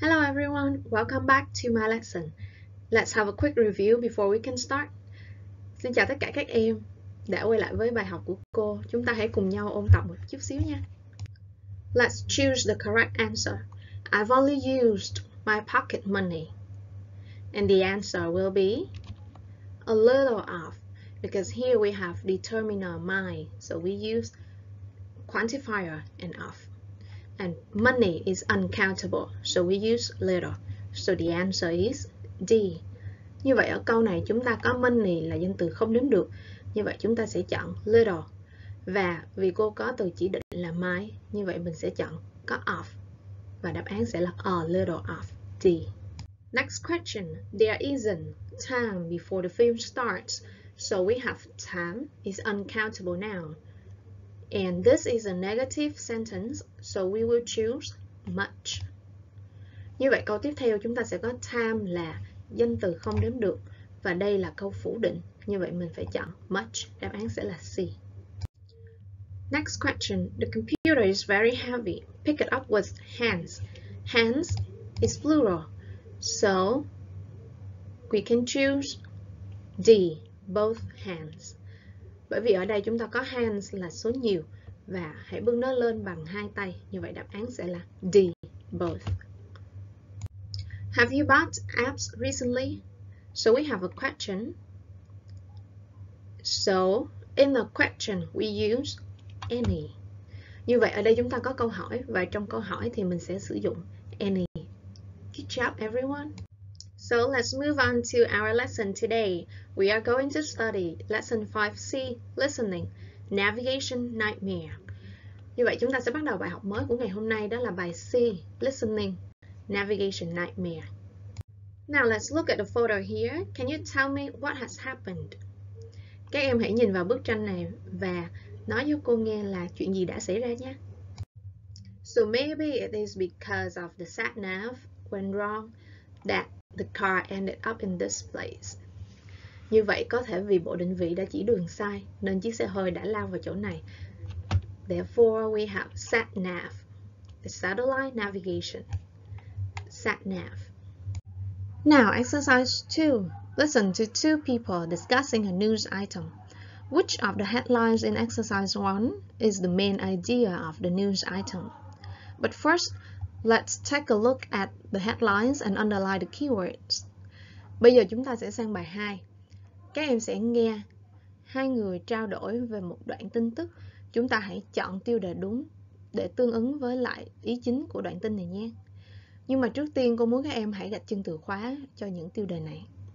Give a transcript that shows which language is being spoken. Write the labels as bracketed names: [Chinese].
[English] everyone, welcome back to my lesson. Let's have a quick review before we can start. [Vietnamese] Xin chào tất cả các em đã quay lại với bài học của cô. Chúng ta hãy cùng nhau ôn tập một chút xíu nha. [English] Let's choose the correct answer. I've only used my pocket money. And the answer will be a little of, because here we have determiner my, so we use quantifier and of. And money is uncountable, so we use little. So the answer is D. [Vietnamese] Như vậy ở câu này chúng ta có money là danh từ không đếm được. Như vậy chúng ta sẽ chọn little. Và vì cô có từ chỉ định là my, như vậy mình sẽ chọn có of. Và đáp án sẽ là a little of. [English] D. Next question. There isn't time before the film starts. So we have time is uncountable noun. And this is a negative sentence, so we will choose much. [Vietnamese] Như vậy câu tiếp theo chúng ta sẽ có time là danh từ không đếm được. Và đây là câu phủ định. Như vậy mình phải chọn much. Đáp án sẽ là C. [English] Next question. The computer is very heavy. Pick it up with hands. Hands is plural. So we can choose D. Both hands. [Vietnamese] Bởi vì ở đây chúng ta có hands là số nhiều và hãy bưng nó lên bằng hai tay. Như vậy đáp án sẽ là D, both. [English] Have you bought apps recently? So we have a question. So in the question we use any. [Vietnamese] Như vậy ở đây chúng ta có câu hỏi và trong câu hỏi thì mình sẽ sử dụng any. [English] Good job everyone. So let's move on to our lesson today. We are going to study lesson 5C, listening, navigation nightmare. [Vietnamese] Như vậy chúng ta sẽ bắt đầu bài học mới của ngày hôm nay, đó là bài C, listening, navigation nightmare. [English] Now let's look at the photo here. Can you tell me what has happened? [Vietnamese] Các em hãy nhìn vào bức tranh này và nói cho cô nghe là chuyện gì đã xảy ra nhé. [English] So maybe it is because of the sat nav went wrong that the car ended up in this place. [Vietnamese] Như vậy có thể vì bộ định vị đã chỉ đường sai nên chiếc xe hơi đã lao vào chỗ này. [English] Therefore we have sat nav, the satellite navigation. Sat nav. Now exercise 2. Listen to two people discussing a news item. Which of the headlines in exercise 1 is the main idea of the news item? But first, let's take a look at the headlines and underline the keywords. [Vietnamese] Bây giờ chúng ta sẽ sang bài 2. Các em sẽ nghe hai người trao đổi về một đoạn tin tức. Chúng ta hãy chọn tiêu đề đúng để tương ứng với lại ý chính của đoạn tin này nhé. Nhưng mà trước tiên cô muốn các em hãy gạch chân từ khóa cho những tiêu đề này.